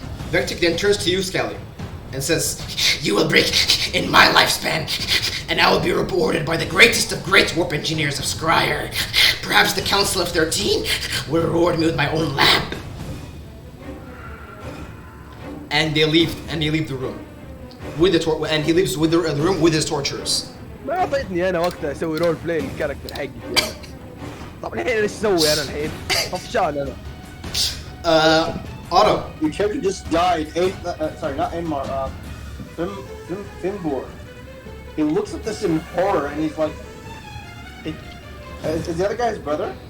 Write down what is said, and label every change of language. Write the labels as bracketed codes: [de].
[en] Vectic then turns to you, Scally, and says, "You will break in my lifespan, and I will be rewarded by the greatest of great warp engineers of Scryer. Perhaps the Council of 13 will reward me with my own lamp." And they leave the room. And he leaves with the room with his torturers. [ar] ما اعطيتني انا وقتها اسوي [en] role play [ar] للكاركتر حقي انا. طب الحين ايش اسوي انا الحين؟ طفشان انا. [en] Otto. Your character just died. Sorry, not Enmar. Fimbor. He looks at this in horror and he's like, "Is the other guy his brother?"